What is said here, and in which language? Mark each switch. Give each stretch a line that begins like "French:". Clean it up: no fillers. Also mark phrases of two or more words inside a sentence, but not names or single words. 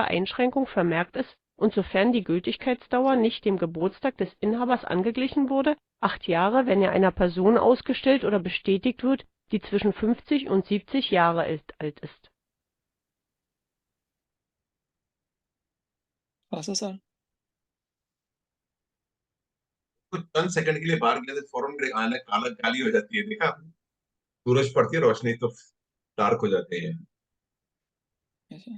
German: Einschränkung vermerkt ist und sofern die Gültigkeitsdauer nicht dem Geburtstag des Inhabers angeglichen wurde, 8 Jahre, wenn er einer Person ausgestellt oder bestätigt wird, die zwischen 50 und 70 Jahre alt ist. Pasa, sir.
Hindi: कुछ चंद सेकंड के लिए बाहर गए तो फौरन मेरे आने काला काली हो जाती है, देखा आपने? सूरज पड़ती है, रोशनी तो डार्क हो जाते हैं।
English: Yes, sir.